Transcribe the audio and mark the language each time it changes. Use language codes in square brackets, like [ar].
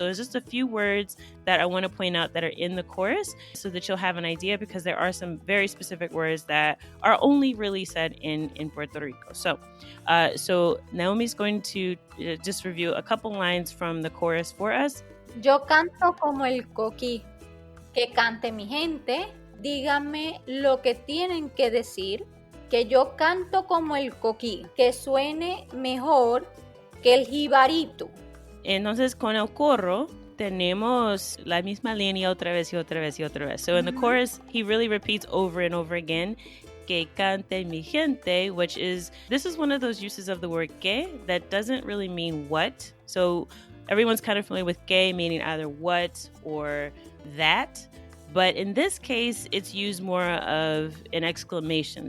[en] So there's just a few words that I want to point out that are in the chorus so that you'll have an idea, because there are some very specific words that are only really said in Puerto Rico. So Naomi's going to just review a couple lines from the chorus for us. [es] Yo canto como el coquí, que cante mi gente. Díganme lo que tienen que decir, que yo canto como el coquí, que suene mejor que el jibarito. Entonces, con el coro, tenemos la misma línea otra vez y otra vez y otra vez. [en] So in the chorus, he really repeats over and over again, [es] que cante mi gente, [en] this is one of those uses of the word que that doesn't really mean what. So everyone's kind of familiar with que meaning either what or that. But in this case, it's used more of an exclamation.